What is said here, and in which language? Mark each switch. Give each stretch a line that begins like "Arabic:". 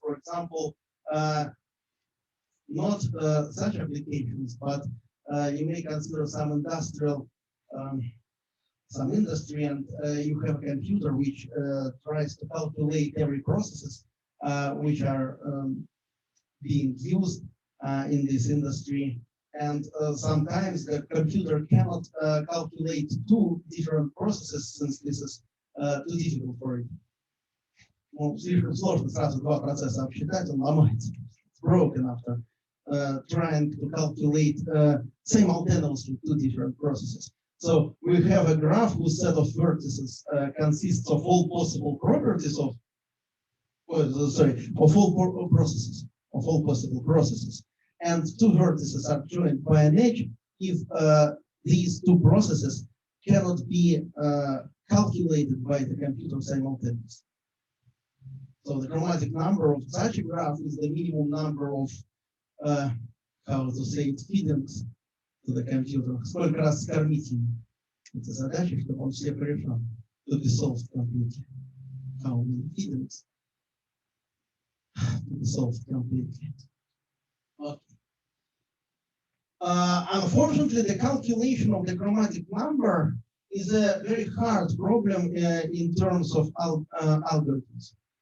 English: For example, not such applications, but you may consider some industrial, some industry, and you have a computer which tries to calculate every processes which are being used in this industry. And sometimes the computer cannot calculate two different processes, since this is too difficult for it.
Russian: Ну, слишком сложно сразу два процесса обсчитать, он ломается.
English: It's broken after trying to calculate simultaneously two different processes. So we have a graph whose set of vertices consists of all possible properties of, of all processes, of all possible processes. And two vertices are joined by an edge if these two processes cannot be calculated by the computer simultaneously. So the chromatic number of such a graph is the minimum number of, how to say it, feedings to the computer.
Russian: Сколько раз скормить ему? Это задача, чтобы он все порешал.
English: To be solved completely. How many feedings to be solved completely. Okay. Unfortunately, the calculation of the chromatic number is a very hard problem in terms of algorithms.